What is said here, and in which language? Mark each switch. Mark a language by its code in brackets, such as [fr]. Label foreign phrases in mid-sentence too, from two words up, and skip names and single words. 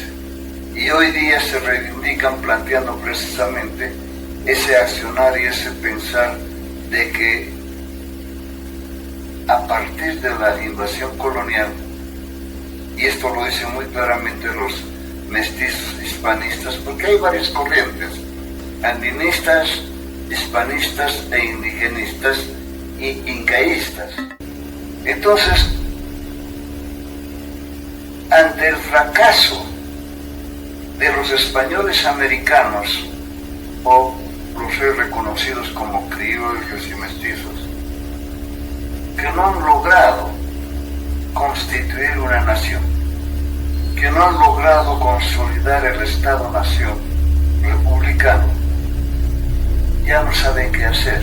[es] Y hoy día se reivindican planteando precisamente ese accionar y ese pensar de que a partir de la invasión colonial, y esto lo dicen muy claramente los mestizos hispanistas, porque hay varias corrientes, andinistas, hispanistas e indigenistas y incaístas. Entonces, ante el fracaso de los españoles americanos o pueblos hoy reconocidos como criollos y mestizos, que no han logrado constituir una nación, que no han logrado consolidar el Estado-nación republicano, ya no saben qué hacer.